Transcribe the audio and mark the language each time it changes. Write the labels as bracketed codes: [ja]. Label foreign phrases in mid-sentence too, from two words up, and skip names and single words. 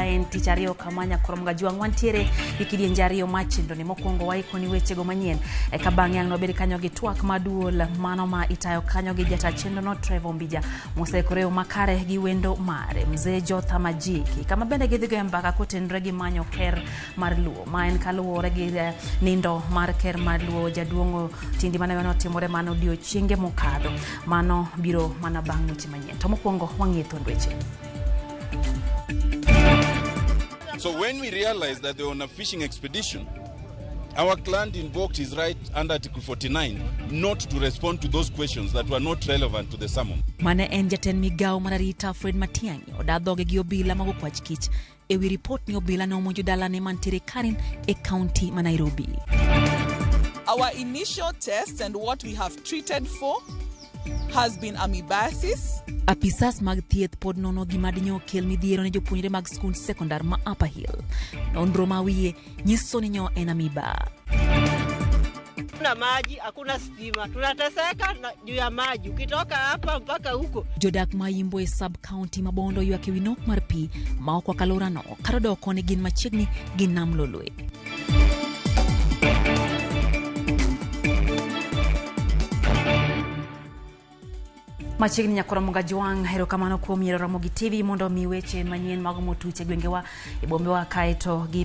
[luo] en tich ariyo kamanya Ramogi wantiere gi kidienje ariyo mar chenro ni mokwongo waikoni wechego manyien ka bang'e ang' nobed kanyo gi twak maduol mano ma itayo kanyo gi jata chenro no Trevor Mbija mosekoreo makare gi wendo mare mzee Jotha Majiki kama bende gidhigo mbaka kotenre gi manyo ker mar Luo ma en kaluwore gi nindo mar ker mar Luo jaduong'o tindi mane otimore mano odiochienge mokadho mano biro mana bang' weche manyien to mokwongo wang'eyo weche. [en] So when we realized that they were on a fishing expedition, our client invoked his right under Article 49 not to respond to those questions that were not relevant to the summons. [luo] Mane en jatend migao mar arita Fred Matiang'i odadhoge gi obila mag okwach kich ewi ripot ni obila ne omonjo dalane mantiere Karen e kaunti ma Nairobi. [en] Our initial test and what we have treated for has been amoebiasis. [luo] Apisas mag thieth pod nono gima dinyo kel midhiero ne jopuonjre mag skund sekondar ma Upper Hill. Nonro ma wiye nyiso ni nyo en amoeba. [sw] Kuna maji, hakuna stima. Tunateseka juu ya maji. Ukitoka hapa mpaka huko. [luo] Jodak ma Yimbo e sub-county mabondo ywak ewi nok mar pi ma ok wakalora no karodoko ne gin machiegni gi nam Lolwe. Machiegni nyakora Ramogi hero kamano kuom yiero Ramogi TV mondo mi weche manyien mag motuche gwengewa e bombewa kaeto gi